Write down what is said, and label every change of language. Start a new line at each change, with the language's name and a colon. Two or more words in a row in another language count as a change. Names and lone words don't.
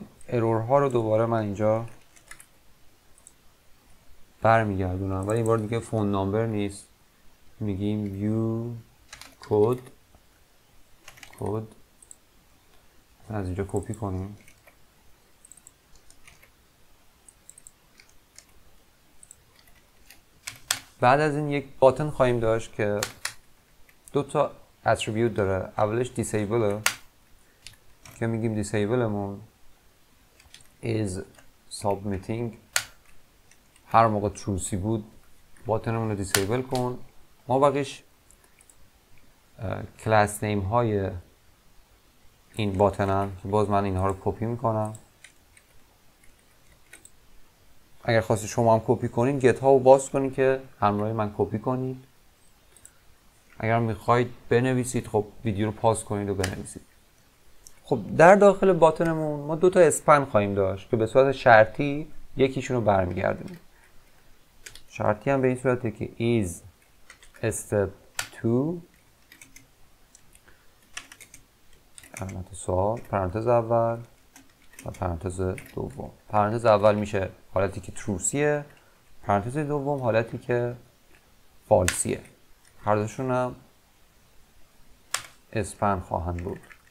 Persian: ارور ها رو دوباره من اینجا برمیگردونم، ولی این بار دیگه
English: phone number
Persian: نیست، میگیم یو کد از اینجا کپی کنیم. بعد از این یک باتن خواهیم داشت که دو تا اتریبیوت داره. اولش دیسیبل که میگیم دیسیبلمون
English: is submitting.
Persian: هر موقع تروسی بود باتنمون رو دیسیبل کن. ما بقیش
English: class name
Persian: های این باتنن که باز من اینها رو کپی میکنم. اگر خواستید شما هم کپی کنید گت ها رو باز کنید که همراه من کپی کنید. اگر میخواید بنویسید خب ویدیو رو پاز کنید و بنویسید. خب در داخل باتنمون ما دو تا اسپن خواهیم داشت که به صورت شرطی یکیشون رو برمیگردونیم. شرطی هم به این صورته که
English: is step 2
Persian: علامت سوال پرانتز اول و پرانتز دوم. پرانتز اول میشه حالتی که تروسیه، پرانتز دوم حالتی که فالسیه. هر دوشون هم اسپن خواهند بود.